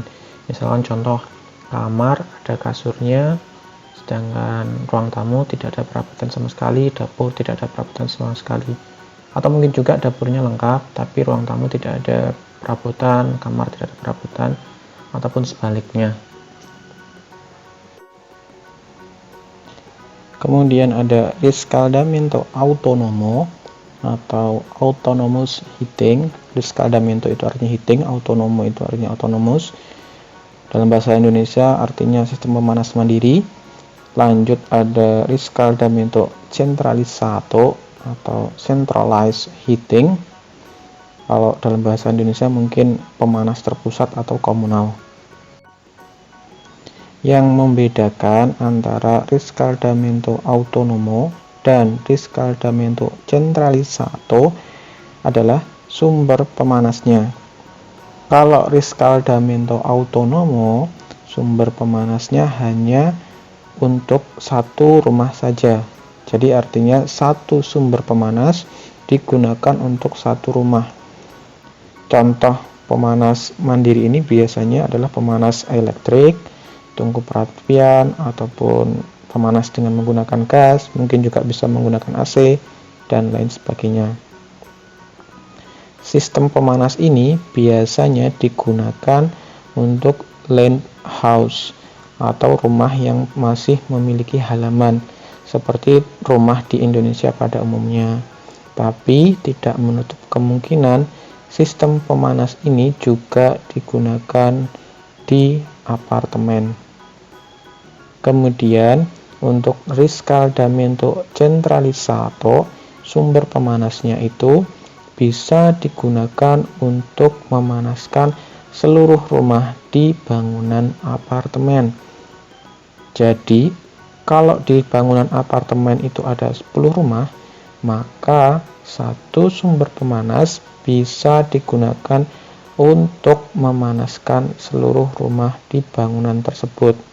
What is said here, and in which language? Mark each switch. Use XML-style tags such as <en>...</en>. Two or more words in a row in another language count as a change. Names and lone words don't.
<id>Misalkan contoh, kamar ada kasurnya, sedangkan ruang tamu tidak ada perabotan sama sekali, dapur tidak ada perabotan sama sekali. Atau mungkin juga dapurnya lengkap tapi ruang tamu tidak ada perabotan, kamar tidak ada perabotan, ataupun sebaliknya. Kemudian ada</id> <it>riscaldamento autonomo</it> <id>atau</id> <en>autonomous heating.</en> <id>Riscaldamento itu artinya heating, autonomo itu artinya autonomous. Dalam bahasa Indonesia artinya sistem pemanas mandiri. Lanjut ada</id> <it>riscaldamento centralizzato</it> <id>atau</id> <en>centralized heating.</en> <id>Kalau dalam bahasa Indonesia mungkin pemanas terpusat atau komunal. Yang membedakan antara</id> <it>riscaldamento autonomo</it> <id>dan</id> <it>riscaldamento centralizzato</it> <id>adalah sumber pemanasnya. Kalau</id> <it>riscaldamento autonomo,</it> <id>sumber pemanasnya hanya untuk satu rumah saja. Jadi artinya satu sumber pemanas digunakan untuk satu rumah. Contoh pemanas mandiri ini biasanya adalah pemanas elektrik, tungku perapian, ataupun pemanas dengan menggunakan gas, mungkin juga bisa menggunakan AC, dan lain sebagainya. Sistem pemanas ini biasanya digunakan untuk</id> <en>land house</en> <id>atau rumah yang masih memiliki halaman, seperti rumah di Indonesia pada umumnya. Tapi tidak menutup kemungkinan sistem pemanas ini juga digunakan di apartemen. Kemudian untuk</id> <it>riscaldamento centralizzato,</it> <id>sumber pemanasnya itu bisa digunakan untuk memanaskan seluruh rumah di bangunan apartemen. Jadi, kalau di bangunan apartemen itu ada 10 rumah, maka satu sumber pemanas bisa digunakan untuk memanaskan seluruh rumah di bangunan tersebut.</id>